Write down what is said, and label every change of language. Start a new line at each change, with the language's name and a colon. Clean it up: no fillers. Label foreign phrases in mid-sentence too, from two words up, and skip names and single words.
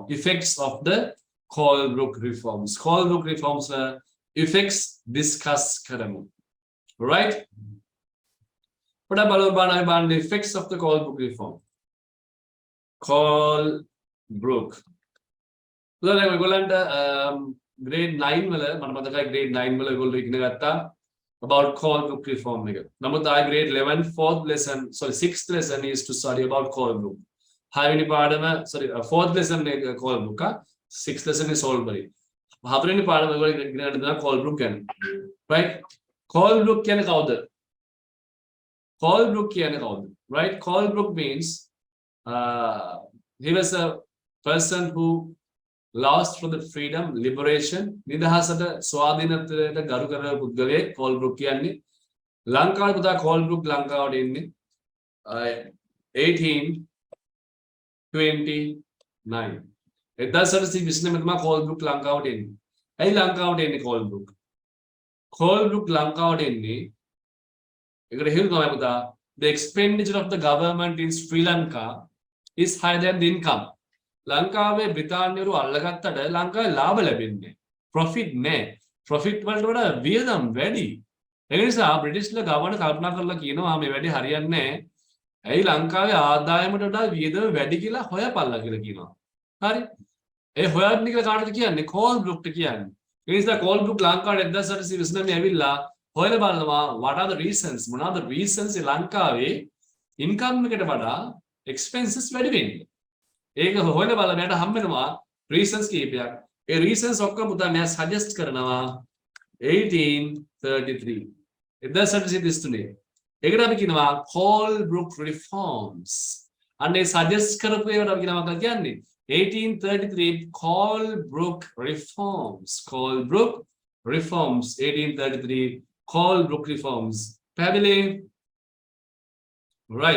English: Effects of the Colebrook reforms. Colebrook reforms effects discuss කරමු. Right? What about the effects of the Colebrook reform?
Sinhala: Colebrook. Grade 9 වල මම මතකයි grade 9 වල ඒගොල්ලෝ ඉගෙන ගත්තා
English: about Colebrook reform
Sinhala: එක. නමුත් ආයි
English: grade 11 6th lesson is to study about Colebrook.
Sinhala: හයවෙනි පාඩම
English: fourth lesson
Sinhala: එක Colebrook.
English: 6th lesson is Salisbury.
Sinhala: හතරවෙනි පාඩම ඒගොල්ලෝ ඉගෙන ගන්නවා Colebrook ගැන. Right? Colebrook කියන්නේ කවුද? Colebrook කියන්නේ කවුද?
English: Right? Colebrook means he was a person who lost for the freedom, liberation,
Sinhala: නිදහසට ස්වාධීනත්වයට ගරු කරන පුද්ගලයෙක් Colebrook කියන්නේ. ලංකාවේ පුතා Colebrook ලංකාවට එන්නේ 1829. 1829 තමයි Colebrook ලංකාවට එන්නේ. ඇයි ලංකාවට එන්නේ Colebrook? Colebrook ලංකාවට එන්නේ ඒකට හේතුව තමයි පුතා
English: the expenditure of the government in Sri Lanka is higher than the income.
Sinhala: ලංකාවේ බ්‍රිතාන්‍යවරු අල්ලගත්තට ලංකාවේ ලාභ ලැබෙන්නේ profit නෑ. profit වලට වඩා වියදම් වැඩි. ඒ නිසා බ්‍රිටිෂ්ලා ගවර්නර් කල්පනා කරලා කියනවා මේ වැඩි හරියන්නේ නෑ. ඇයි ලංකාවේ ආදායමට වඩා වියදම වැඩි කියලා හොයපල්ලා කියලා කියනවා. හරි. ඒ හොයන්නේ කියලා කාටද කියන්නේ? Colebrookට කියන්නේ. ඒ නිසා Colebrook ලංකාවට 1829 ඇවිල්ලා හොයලා බලනවා
English: what are the reasons?
Sinhala: මොනවාද reasons ලංකාවේ income එකට වඩා expenses වැඩි වෙන්නේ? ඒක හොයලා බලලා මට හම්බ වෙනවා reasons කීපයක්. ඒ reasons ඔක්කොම පුතා මම suggest කරනවා 1833. 1833. ඒකට අපි කියනවා Colebrook reforms. අනේ suggest කරපු ඒවාට අපි කියනවා මොකක්ද කියන්නේ? 1833 Colebrook reforms.
English: Colebrook reforms 1833 Colebrook reforms.
Sinhala: පැහැදිලි? Right.